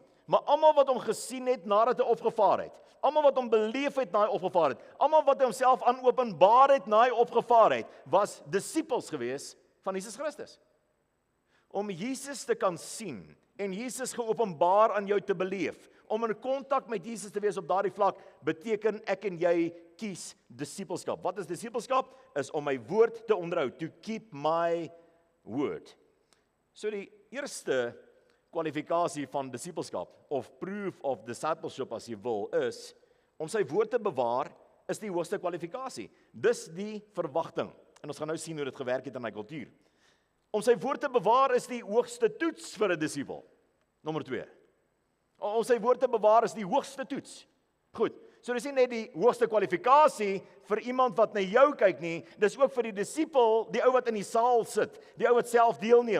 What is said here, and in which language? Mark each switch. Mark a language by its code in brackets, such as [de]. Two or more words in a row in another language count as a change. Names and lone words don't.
[af] Maar almal wat hom gesien het nadat hy opgevaar het, almal wat hom beleef het na hy opgevaar het, almal wat homself aan openbaar het na hy opgevaar het, was disippels gewees van Jesus Christus. Om Jesus te kan sien en Jesus geopenbaar aan jou te beleef, om in kontak met Jesus te wees op daardie vlak, beteken ek en jy kies disipelskap. Wat is disipelskap? Is om my woord te onderhou, [en] to keep my word. [af] So die eerste kwalifikasie van disipelskap, of [en] proof of discipleship [af] as jy wil, is om sy woord te bewaar, is die hoogste kwalifikasie. Dis die verwagting. En ons gaan nou sien hoe dit gewerk het in my kultuur. Om sy woord te bewaar is die hoogste toets vir 'n disipel. Nommer 2. Om sy woord te bewaar is die hoogste toets. Goed, so dis nie net die hoogste kwalifikasie vir iemand wat na jou kyk nie, dis ook vir die disipel, die ou wat in die saal sit, die ou wat self deelneem.